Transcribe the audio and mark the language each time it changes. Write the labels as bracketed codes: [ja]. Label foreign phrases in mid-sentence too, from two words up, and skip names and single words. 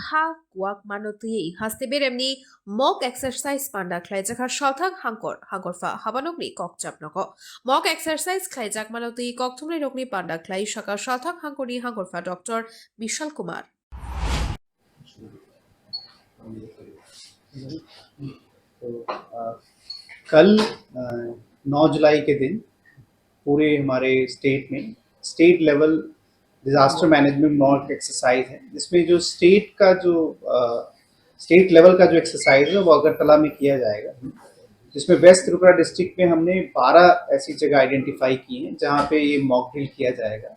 [trp] ha guak manoti haste beremni [en] mock exercise [trp] panda khlaijak shalthak hangorfa habanokni kokchapnoko [en] mock exercise [trp] khlaijak manoti kokthumni rokni panda khlai shaka shalthak hangkoni hangorfa Dr. Bishal Kumar [hi] तो कल 9 जुलाई के दिन पूरे हमारे स्टेट में [en] state level disaster management mock exercise [hi] है, जिसमें जो [en] state level [hi] का जो एक्सरसाइज है वो अगरतला में किया जाएगा, जिसमें वेस्ट त्रिपुरा डिस्ट्रिक्ट में हमने 12 ऐसी जगह आइडेंटिफाई की हैं जहाँ पे ये [en] mock drill [hi] किया जाएगा।